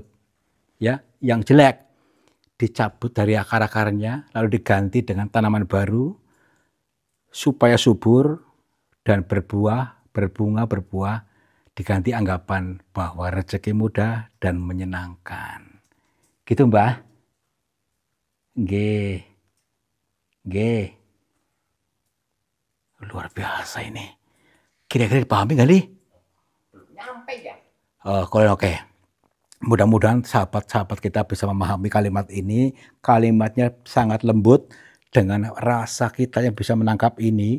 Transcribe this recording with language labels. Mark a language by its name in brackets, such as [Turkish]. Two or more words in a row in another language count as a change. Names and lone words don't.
[Indonesian] Ya, yang jelek dicabut dari akar-akarnya, lalu diganti dengan tanaman baru, supaya subur dan berbuah, berbunga, berbuah, diganti anggapan bahwa rezeki mudah dan menyenangkan. Gitu Mbah? Nggih. Nggih. Luar biasa ini. Kira-kira dipahami nggak nih? Nyampe ya. Oke. Mudah-mudahan sahabat-sahabat kita bisa memahami kalimat ini. Kalimatnya sangat lembut. Dengan rasa kita yang bisa menangkap ini.